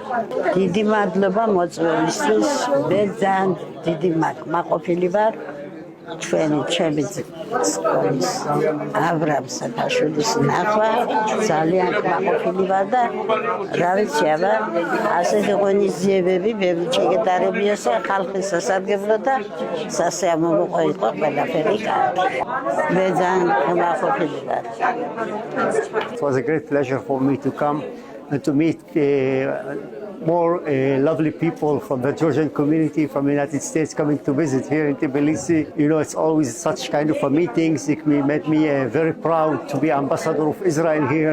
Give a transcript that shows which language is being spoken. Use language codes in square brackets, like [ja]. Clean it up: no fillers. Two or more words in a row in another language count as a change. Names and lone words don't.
[ka] დიდი მადლობა მოწვევისთვის. მე ძალიან დიდი მაყოფილი ვარ ჩემი სკოლის აბრამ საფაშვილის ნახვა. ძალიან მაყოფილი ვარ და რა ვიცი აბა ასეთი ღონისძიებები ბევრი ჩეკეტარებიასა ხალხის სასარგებლო და სასიამოვნო იყო ყველაფერი კარგი. მე ძალიან მაყოფილი ვარ. [en] It was a great pleasure for me to come and to meet more lovely people from the Georgian community from the United States coming to visit here in Tbilisi. You know, it's always such kind of meetings. It made me very proud to be ambassador of Israel here.